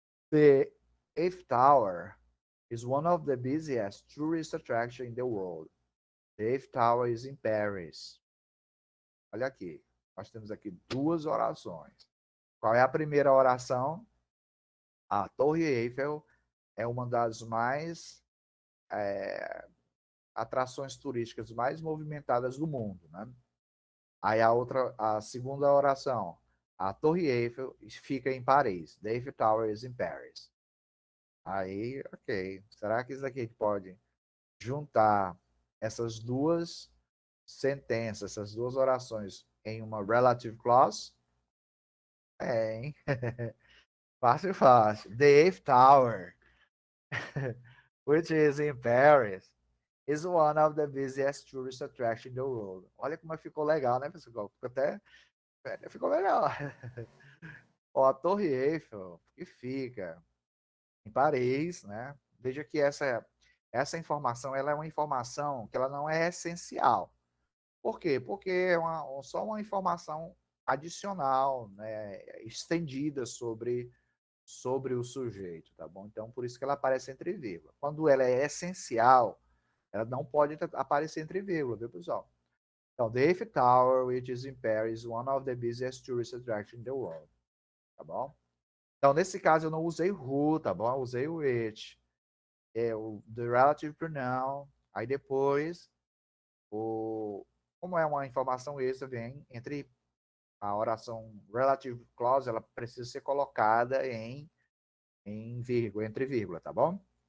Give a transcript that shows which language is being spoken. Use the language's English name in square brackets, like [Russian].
[English] The Eiffel Tower is one of the busiest tourist attractions in the world. The Eiffel Tower is in Paris. [Portuguese] Olha aqui. Nós temos aqui duas orações. Qual é a primeira oração? A Torre Eiffel é uma das mais atrações turísticas mais movimentadas do mundo, né? Aí a segunda oração, a Torre Eiffel fica em Paris. [English] The Eiffel Tower is in Paris. [Portuguese] Aí, ok. Será que isso aqui pode juntar essas duas sentenças, essas duas orações em uma relative clause? É, hein? Fácil, fácil. [English] The Eiffel Tower, which is in Paris, is one of the busiest tourist attractions in the world. [Portuguese] Olha como ficou legal, né, pessoal? Ficou legal. Ó, a Torre Eiffel, que fica em Paris, né? Veja que essa informação, ela é uma informação que ela não é essencial. Por quê? Porque é só uma informação adicional, né, estendida sobre o sujeito, tá bom? Então, por isso que ela aparece entre vírgula. Quando ela é essencial, ela não pode aparecer entre vírgula, viu, pessoal? [English] Então, the Eiffel Tower, which is in Paris, one of the busiest tourist attractions in the world, tá bom? [Portuguese] Então, nesse caso, eu não usei who, tá bom? Eu usei o which. O [English] the relative pronoun. [Portuguese] Aí depois, como é uma informação extra, vem entre a oração relative clause, ela precisa ser colocada em vírgula, entre vírgula, tá bom?